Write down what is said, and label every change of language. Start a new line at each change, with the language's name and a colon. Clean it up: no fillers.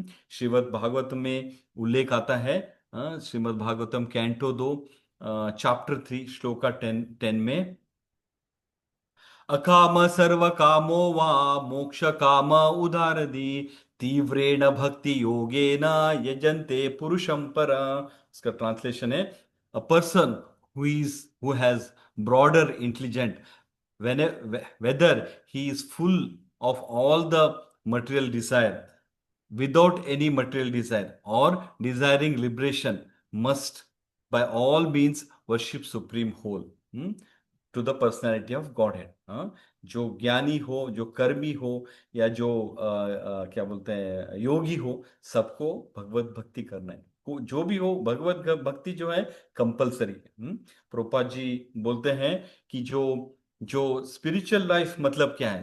Hindi: श्रीमद् भागवत में उल्लेख आता है, श्रीमद् भागवतम कैंटो 2 चैप्टर 3 श्लोका 10 में,
Sanskrit: अकाम सर्व कामो वा मोक्ष काम उदारदी तीव्रेण भक्ति योगेन यजन्ते पुरुषं पर।
Hindi: इसका ट्रांसलेशन है,
English: A person who has broader intelligence, whether he is full of all the material desire, without any material desire or desiring liberation must by all means worship supreme whole to the personality of Godhead.
Hindi: हाँ, जो ज्ञानी हो, जो कर्मी हो, या जो क्या बोलते हैं योगी हो, सबको भगवत भक्ति करना है। जो भी हो, भगवत भक्ति जो है कंपलसरी है। प्रभुपाद जी बोलते हैं कि जो जो स्पिरिचुअल लाइफ मतलब क्या है?